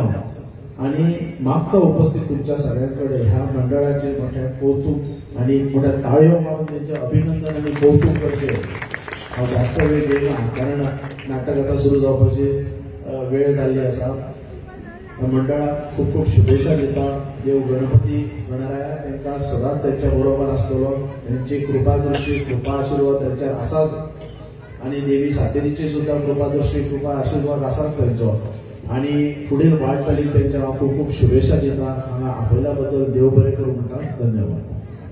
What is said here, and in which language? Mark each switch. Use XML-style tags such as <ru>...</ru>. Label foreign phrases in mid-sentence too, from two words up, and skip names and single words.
<mr>आणि मागता उपस्थित तुमच्या सगळ्यांकडे ह्या मंडळाचे मोठे कौतुक आणि मोठ्या ताळयो मारून त्यांचे अभिनंदन आणि कौतुक करते.</mr> <kok>हांव जास्त वेळ घेयना कारण नाटक आता सुरू जावपाची वेळ जाल्ली आसा. मंडळाक खूप खूप शुभेच्छा दिता. देव गणपती गणराया तांकां सदांच त्यांच्या बरोबर आसतलो. त्यांची कृपा दृष्टी कृपा आशीर्वाद त्यांच्यावर आसाच आणि देवी सातेरीची सुद्धा कृपा दृष्टी कृपा आशीर्वाद आसाच त्यांचो. आणि पुढील वाटचालीक त्यांच्या खूप खूप शुभेच्छा दिता. हांगा आपल्याबद्दल देव बरें करूं म्हणटा. धन्यवाद.</kok>